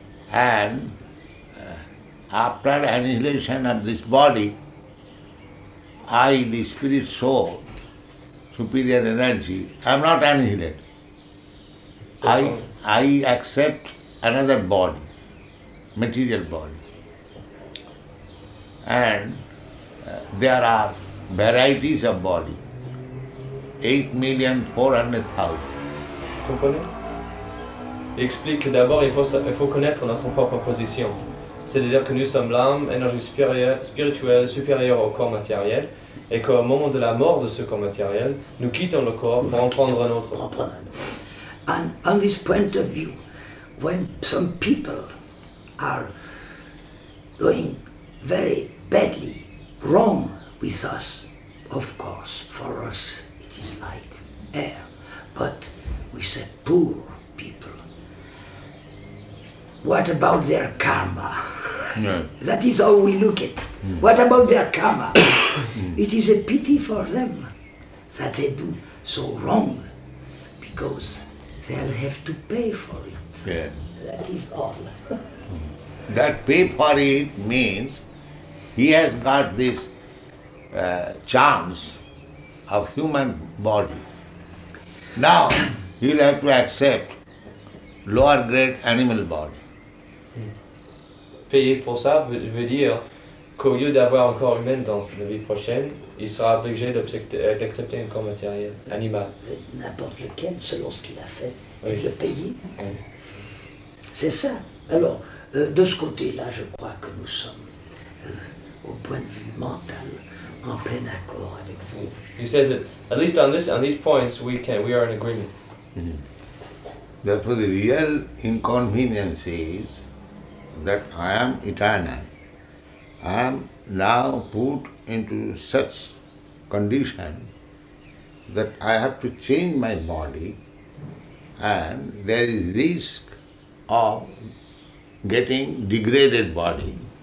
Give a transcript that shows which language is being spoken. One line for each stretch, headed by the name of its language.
English: And after annihilation of this body, I, the spirit soul, superior energy, I am not annihilated. I accept another body, material body. And there are varieties of body, 8,400,000.
French: Comprenez? Il explique que d'abord il faut connaître notre propre position. C'est-à-dire que nous sommes l'âme, énergie spirituelle supérieure au corps matériel, et qu'au moment de la mort de ce corps matériel, nous quittons le corps pour en prendre un autre.
English: And on this point of view, when some people are going very badly wrong with us, of course, for us it is like air, but we say poor people. What about their karma? Yeah. That is how we look at it. What about their karma? It is a pity for them that they do so wrong, because they'll have to pay for it. Yeah. That is all. That pay for it means he has got this chance of human body. Now he'll have to accept lower grade animal body.
French: Payer pour ça veut dire qu'au lieu d'avoir un corps humain dans la vie prochaine, il sera obligé d'accepter un corps matériel, animal. N'importe lequel, selon ce qu'il a fait, et Oui. de le payer. Oui. C'est ça. Alors, de ce côté-là, je crois que nous sommes, au point de vue mental, en plein accord avec vous.
English: He says that at least on these points we are in agreement. Therefore the real inconvenience is that I am eternal. I am now put into such condition that I have to change my body, and there is risk of getting degraded body.